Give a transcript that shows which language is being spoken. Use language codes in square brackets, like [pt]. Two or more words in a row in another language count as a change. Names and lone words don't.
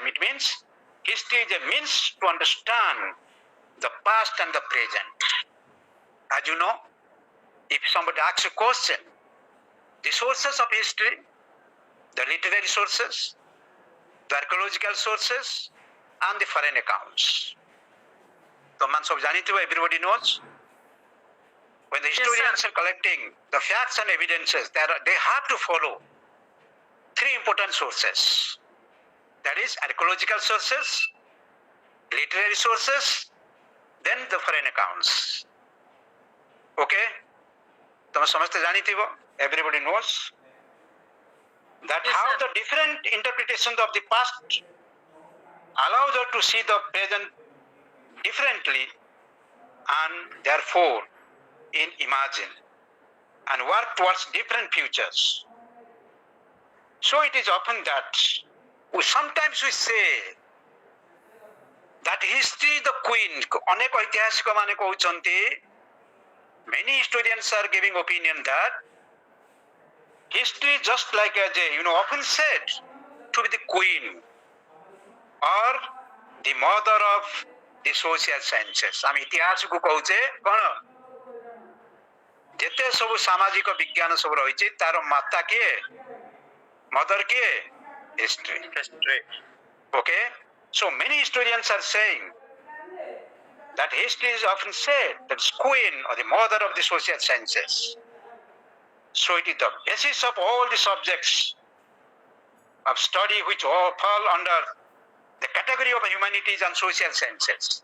[en] It means history is a means to understand the past and the present. As you know, if somebody asks a question, the sources of history, the literary sources, the archaeological sources, and the foreign accounts. [or] ତମମାନେ ସବୁ ଜାଣିଥିବ, [en] everybody knows. When the historians are collecting the facts and evidences, they have to follow three important sources. That is archaeological sources, literary sources, then the foreign accounts. Okay? [or] ତମେ ସମସ୍ତେ ଜାଣିଥିବ, [en] everybody knows that how the different interpretations of the past allows us to see the present differently and therefore imagine and work towards different futures. So it is often that sometimes we say that history is the queen. [or] ଅନେକ ଐତିହାସିକ ମାନେ କହୁଛନ୍ତି, [en] many historians are giving opinion that history is just like often said to be the queen or the mother of the social sciences. [or] ଆମେ ଇତିହାସକୁ କହୁଛେ କ'ଣ, ଯେତେ ସବୁ ସାମାଜିକ ବିଜ୍ଞାନ ସବୁ ରହିଛି ତାର ମାତା କିଏ, mother କିଏ, [en] history. Okay, so many historians are saying that history is often said that it's queen or the mother of the social sciences. So it is the basis of all the subjects of study which all fall under the category of humanities and social sciences.